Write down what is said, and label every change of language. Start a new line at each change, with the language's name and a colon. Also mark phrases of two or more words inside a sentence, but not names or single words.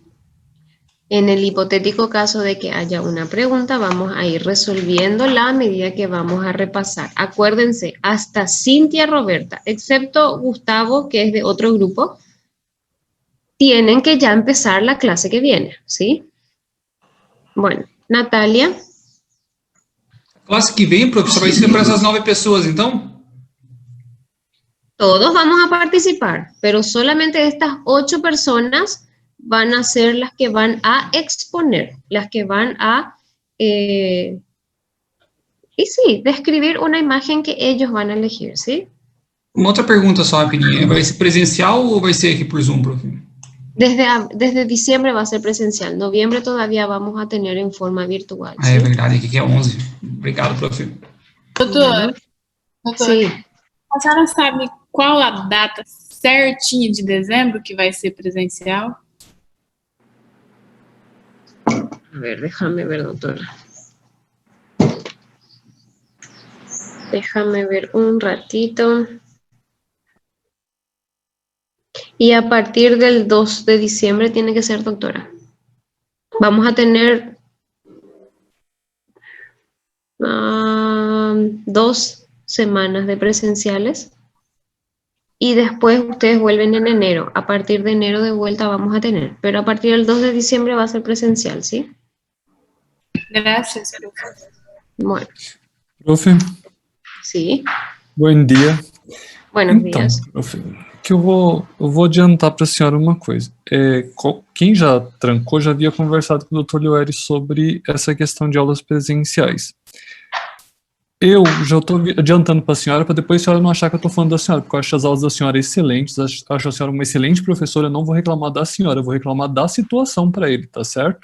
Spanish: En el hipotético caso de que haya una pregunta, vamos a ir resolviéndola a medida que vamos a repasar. Acuérdense, hasta Cintia Roberta, excepto Gustavo, que es de otro grupo, tienen que ya empezar la clase que viene, ¿sí? Bueno, Natalia.
Portuguese: A classe que vem, professor, vai ser para essas 9 pessoas, então?
Spanish: Todos vamos a participar, pero solamente estas 8 personas van a ser las que van a exponer, las que van a, describir una imagen que ellos van a elegir, ¿sí?
Portuguese: Uma outra pergunta só rapidinha. Vai ser presencial ou vai ser aqui por Zoom, prof?
Spanish: Desde diciembre va a ser presencial, noviembre todavía vamos a tener en forma virtual.
Portuguese: Ah, é verdade, aqui que é 11. Obrigado, prof. Doutor,
Spanish: Sí.
Portuguese: a senhora sabe qual a data certinha de dezembro que vai ser presencial?
Spanish: A ver, déjame ver, doctora. Déjame ver un ratito. Y a partir del 2 de diciembre tiene que ser, doctora. Vamos a tener 2 semanas de presenciales. Y después ustedes vuelven en enero. A partir de enero de vuelta vamos a tener. Pero a partir del 2 de diciembre va a ser presencial, ¿sí?
Portuguese: Graças, professor.
Spanish: Bueno,
Portuguese: Prof,
Spanish: sí.
Portuguese: bom dia.
Spanish: Buenos
Portuguese: Então,
Spanish: días.
Portuguese: prof, que eu vou adiantar para a senhora uma coisa. Quem já trancou já havia conversado com o Dr. Lioeri sobre essa questão de aulas presenciais. Eu já estou adiantando para a senhora, para depois a senhora não achar que eu estou falando da senhora, porque eu acho as aulas da senhora excelentes, acho a senhora uma excelente professora, eu não vou reclamar da senhora, eu vou reclamar da situação para ele, tá certo?